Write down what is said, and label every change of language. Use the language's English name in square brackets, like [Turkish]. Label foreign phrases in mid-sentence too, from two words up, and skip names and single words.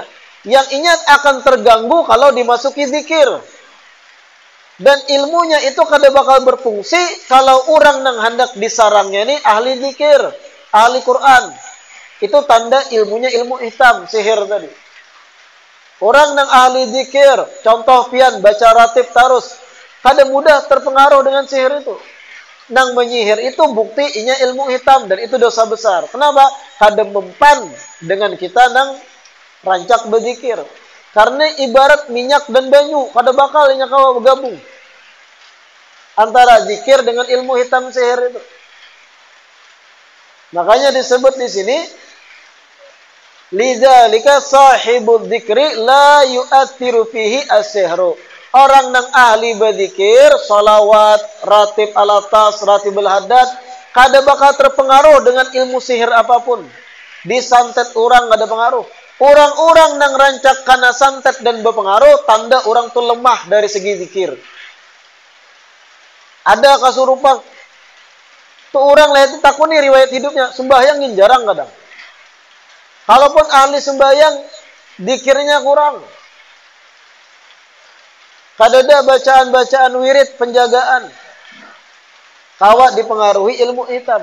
[Indonesian] Yang ingat akan terganggu kalau dimasuki zikir. [Banjar] Dan ilmunya itu kada bakal berfungsi kalau orang yang hendak disarangnya ini ahli zikir, ahli Quran. [Indonesian] Itu tanda ilmunya ilmu hitam, sihir tadi. [Banjar] Orang yang ahli zikir, contoh pian baca ratib tarus, kada mudah terpengaruh dengan sihir itu. Nang menyihir itu bukti inya ilmu hitam dan itu dosa besar. Kenapa? Kada mempan dengan kita nang rancak berzikir. Karena ibarat minyak dan banyu, kada bakal inya kawa bergabung. [Indonesian] Antara zikir dengan ilmu hitam sihir itu. Makanya disebut di sini [Arabic] لذلك صاحب الذكر لا يؤثر فيه السحر. [Banjar] Orang yang ahli berzikir, salawat, ratib al-atas, ratibul haddad, kada bakal terpengaruh dengan ilmu sihir apapun. Disantet orang kada pengaruh. Orang-orang yang rancak kana santet dan berpengaruh, tanda orang tu lemah dari segi zikir. Ada kasurupan. Tu orang lihat takuni riwayat hidupnya, sembahyang jarang kadang. [Indonesian] Kalaupun ahli sembahyang, zikirnya kurang. [Banjar] Kadada bacaan-bacaan wirid penjagaan. Kawat dipengaruhi ilmu hitam.